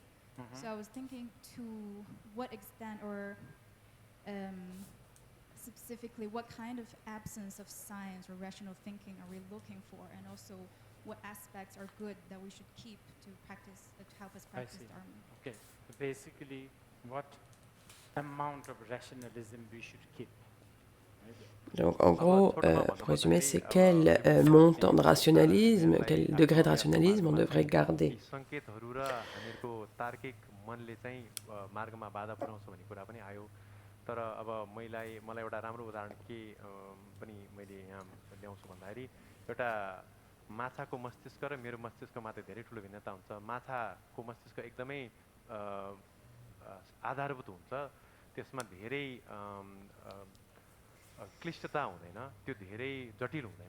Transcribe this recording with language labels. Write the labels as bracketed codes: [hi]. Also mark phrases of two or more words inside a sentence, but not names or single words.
[en] So I was thinking to what extent or specifically, what kind of absence of science or rational thinking are we looking for, and also what aspects are good that we should keep to help us practice Dharma? Okay, so basically, what amount of rationalism we should keep? [fr] Donc, en gros, pour résumer, c'est quel montant de rationalisme, quel degré de rationalisme on devrait garder. [ne] तर अब मलाई एउटा राम्रो उदाहरण के पनि मैले यहाँ ल्याउँछु भन्दाखेरि एउटा माछाको मस्तिष्क र मेरो मस्तिष्क मात्र धेरै ठुलो भिन्नता हुन्छ। माछाको मस्तिष्क एकदमै आधारभूत हुन्छ, त्यसमा धेरै क्लिष्टता हुँदैन, त्यो धेरै जटिल हुँदैन।